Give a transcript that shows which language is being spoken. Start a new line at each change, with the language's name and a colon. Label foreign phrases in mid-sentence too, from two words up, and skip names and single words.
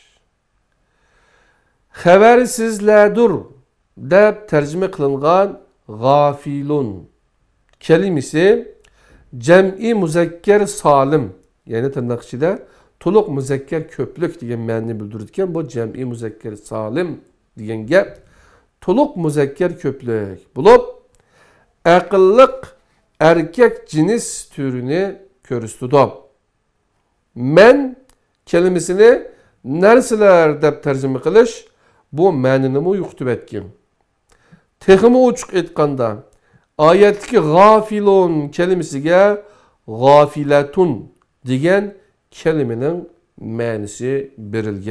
Uzbek: Xabarsizlardir deb tarjima qilingan g'afilun kelimesi jam'i muzakkar salim, ya'ni tırnak ichida to'liq muzakkar ko'plik degan ma'noni bildiradigan bu jam'i muzakkar salim degan gap to'liq muzakkar ko'plik bo'lib aqlliq erkek cins türünü ko'rsatdi. Men kelimesini narsalar deb tarjima qilish bu ma'nini yo'qotib etgan. Texmi ochiq aytganda oyatdagi g'afilun kelimesiga g'afilatun degan kelimenin ma'nosi berilgan.